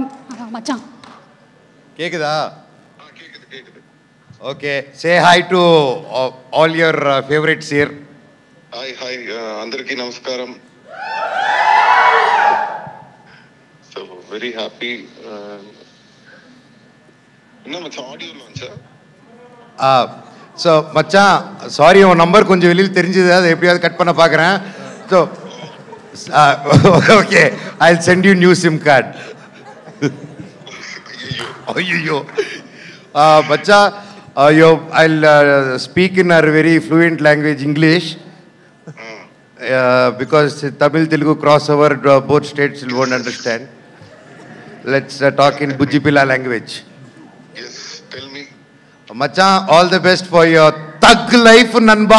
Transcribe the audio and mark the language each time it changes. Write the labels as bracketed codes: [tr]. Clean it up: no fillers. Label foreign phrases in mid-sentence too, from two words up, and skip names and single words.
[te] మచ్చా [en] కేకుదా? Okay, say hi to all your favourites here. [te] హాయ్ అందరికీ నమస్కారం. [en] So very happy. Audio launcha? [ta] ஸோ மச்சான் சாரி, உன் நம்பர் கொஞ்சம் வெளியில் தெரிஞ்சது, அதை எப்படியாவது கட் பண்ண பார்க்குறேன். [en] So okay, I will send you new SIM card. [ta] ஐயோ மச்சா, [en] I will speak in our very fluent language English, because Tamil Telugu crossover, both states will won't understand. Let's talk in Bujipila language. Yes, tell me. Macha, all the best for your thug life, Nanba.